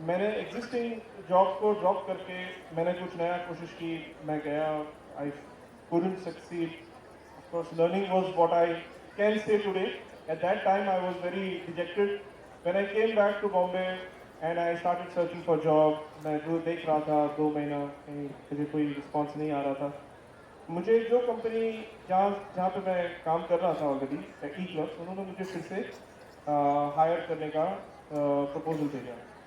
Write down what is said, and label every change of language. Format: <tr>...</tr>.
<hi>मैंने existing job को drop करके मैंने कुछ नया कोशिश की, मैं गया,</hi> <en>I couldn't succeed. Of course, learning was what I can say today. At that time, I was very dejected. When I came back to Bombay and I started searching for job,</en> <hi>मैं जो देख रहा था</hi> <en>2 महीना कहीं मुझे कोई रिस्पॉन्स नहीं आ रहा था.</en> <hi>मुझे जो कंपनी जहाँ पे मैं काम कर रहा था ऑलरेडी, E-Clubs, उन्होंने मुझे फिर से हायर करने का प्रपोजल भेजा.</hi>